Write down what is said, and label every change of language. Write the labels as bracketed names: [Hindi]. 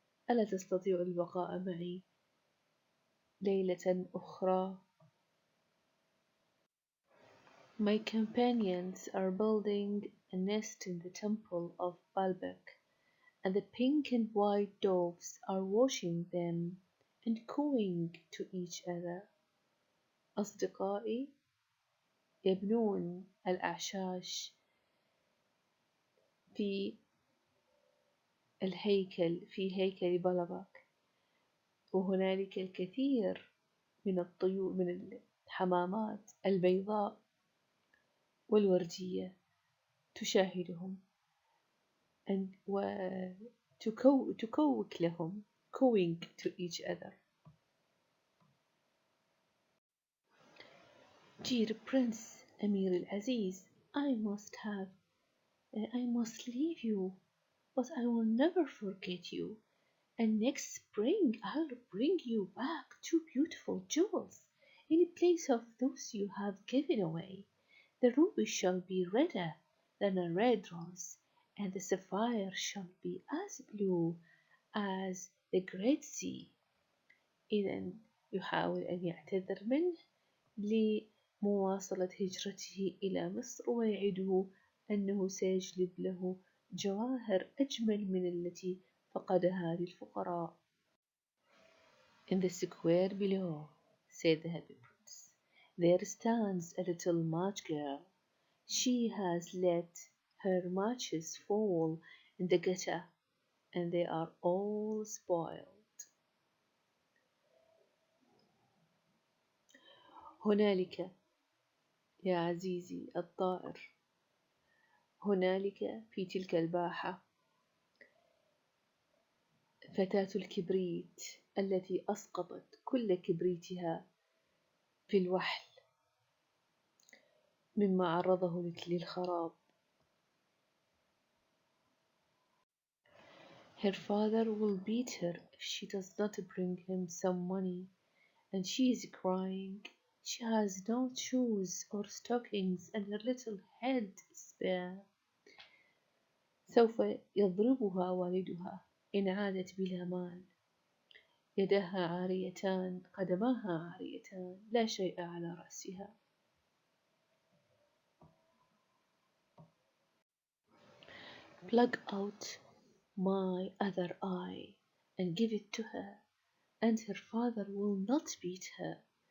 [Arabic] ألا تستطيع البقاء معي ليلة أخرى؟ [English] My companions are building a nest in the temple of Baalbek, and the pink and white doves are washing them and cooing to each other. [Arabic] أصدقائي يبنون الأعشاش في في هيكل بلبك، وهنالك الكثير من الطيور من الحمامات البيضاء والوردية تشاهدهم وتكوك لهم [English] cooing to each other. Dear Prince [Arabic] أمير العزيز, [English] I must leave you, but I will never forget you. And next spring I'll bring you back 2 beautiful jewels in place of those you have given away. The ruby shall be redder than a red rose, and the sapphire shall be as blue as the Great Sea. [Arabic] إذا يحاول أن يعتذر منه لمواصلة هجرته إلى مصر، ويعده أنه سيجلب له جواهر أجمل من التي فقدها للفقراء. [English] In the square below, said the happy prince, there stands a little match girl. She has let her matches fall in the gutter, and they are all spoiled. [Arabic] هنالك يا عزيزي الطائر، هنالك في تلك الباحة فتاة الكبريت التي أسقطت كل كبريتها في الوحل مما عرضه للخراب. [English] Her father will beat her if she does not bring him some money, and she is crying. She has no shoes or stockings, and her little head is bare. [Arabic] سوف يضربها والدها إن عادت بلا مال. يداها عاريتان، قدماها عاريتان، لا شيء على رأسها. [English] Pluck out my other eye and give it to her, and her father will not beat her.